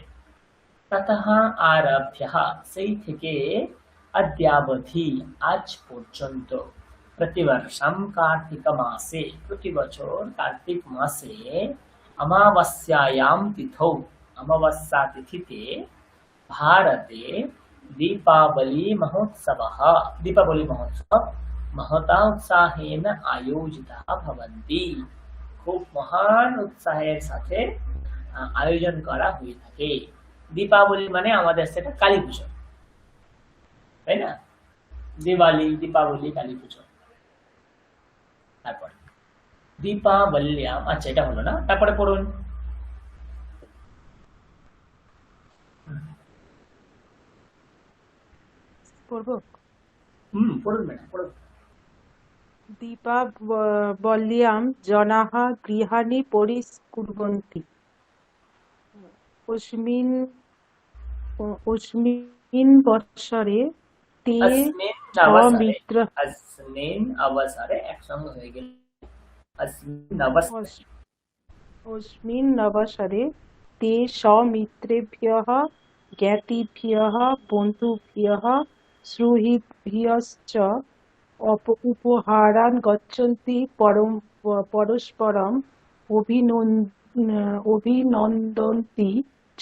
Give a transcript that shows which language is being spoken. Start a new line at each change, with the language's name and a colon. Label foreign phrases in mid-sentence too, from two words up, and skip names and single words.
Sanskrit: ততঃ আরভ্যঃ
Bangla: সেই থেকে
Sanskrit: অদ্যাবধি
Bangla: আজ পর্যন্ত
Sanskrit: প্রতিবর্ষম কার্তিক মাসে
Bangla: প্রতি বছর কার্তিক মাসে
Sanskrit: অমাবস্যায়াম তিথৌ
Bangla: অমাবস্যা তিথিতে
Sanskrit: ভারতে দীপাবলি মহোৎসব महता उत्साहेन आयोजिता भवन्ति
Bangla: খুব মহান উৎসাহের সাথে আয়োজন করা হয়ে থাকে। দীপাবলি মানে আমাদের সেটা কালী পুজো, তাই না? দিওয়ালি, দীপাবলি, কালী পুজো। তারপর দীপাবল্যাম, আচ্ছা এটা হলো না, তারপরে পড়ুন। পড়বো? পড়ুন ম্যাডাম, পড়ুন।
Sanskrit: দীপাবল্যাম জনাঃ গৃহাণি পরিষ্কুর্বন্তি अस्मिन् বৎসরে তে अस्मिन् अवसरे
Bangla: একসঙ্গে হয়ে গেল।
Sanskrit: अस्मिन् अवसरे ते समित्रेभ्यः ज्ञातिभ्यः बन्धुभ्यः सुहृद्भ्यश्च उपहारान् गच्छन्ति परस्परम् अभिनन्दन्ति च।